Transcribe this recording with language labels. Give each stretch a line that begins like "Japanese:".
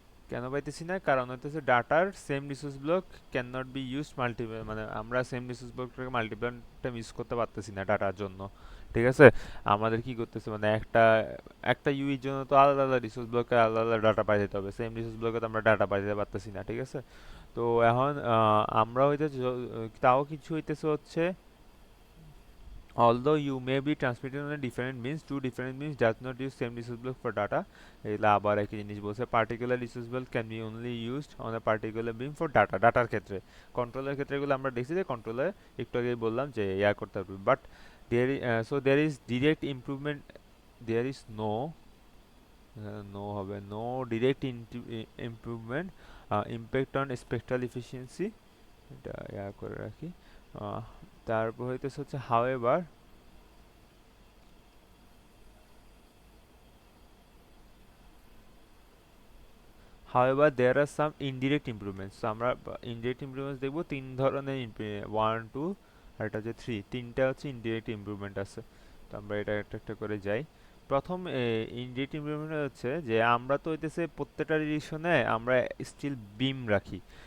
Bangla: কেন পাইতেছি না, কারণ হইতেছে ডাটার
English: same resource block can not be used multiple,
Bangla: মানে আমরা same resource ব্লকটাকে multiple time use করতে পারতেছি না ডাটার জন্য, ঠিক আছে। আমাদের কি করতেছে, মানে একটা একটা ইউইর জন্য তো আলাদা আলাদা রিসোর্স ব্লকে আলাদা আলাদা ডাটা পাঠাতে হবে, সেম রিসোর্স ব্লকে তো আমরা ডাটা পাঠাতে পারতেছি না, ঠিক আছে। তো এখন আমরা হইতেছে তাও কিছু হইতেছে হচ্ছে
English: although you may be transmitted on a different means, two different means does not use same resource block for data।
Bangla: এগুলা আবার একই জিনিস বলছে,
English: particular resource block can be only used on a particular beam for data,
Bangla: ডাটার ক্ষেত্রে। কন্ট্রোলের ক্ষেত্রে এগুলো আমরা দেখছি যে কন্ট্রোলে একটু আগেই বললাম যে ইয়া করতে পারবে, but
English: there is direct improvement, there is no
Bangla: হবে
English: no direct improvement impact on spectral efficiency,
Bangla: এটা ইয়া করে রাখি। আহ, তারপর হইতেছে হচ্ছে
English: however there are some indirect improvements।
Bangla: তো আমরা indirect improvements দেখবো তিন ধরনের, 1 2 আর এটা হচ্ছে 3, তিনটা হচ্ছে indirect improvement আছে। তো আমরা এটা একটা একটা করে যাই। প্রথম indirect improvement হচ্ছে যে আমরা তো হইতেছে প্রত্যেকটা ডিরেকশনে আমরা স্টিল বিম রাখি।